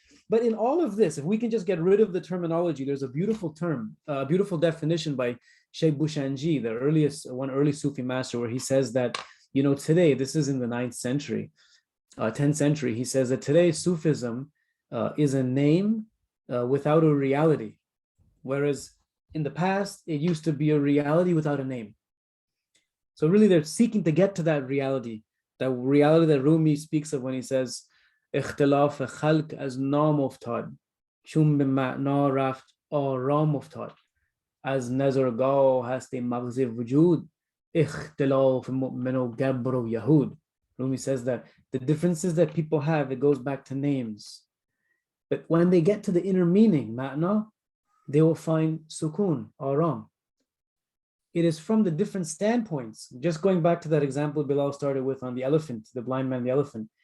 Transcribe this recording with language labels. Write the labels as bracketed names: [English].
[English] But in all of this, if we can just get rid of the terminology, there's a beautiful term, a beautiful definition by Sheikh Bushanji, the early Sufi master, where he says that, today, this is in the 9th century, 10th century, he says that today Sufism is a name without a reality, whereas in the past, it used to be a reality without a name. So really, they're seeking to get to that reality that Rumi speaks of when he says, [Persian] اختلاف خلق از نام افتاد چون به معنا رفت آرام افتاد از نظرگاه هست مغز وجود اختلاف مؤمن و گبر و یهود. [English] Rumi says that the differences that people have, it goes back to names. But when they get to the inner meaning, ma'na, they will find sukun, aram. It is from the different standpoints, just going back to that example Bilal started with on the elephant, the blind man, the elephant.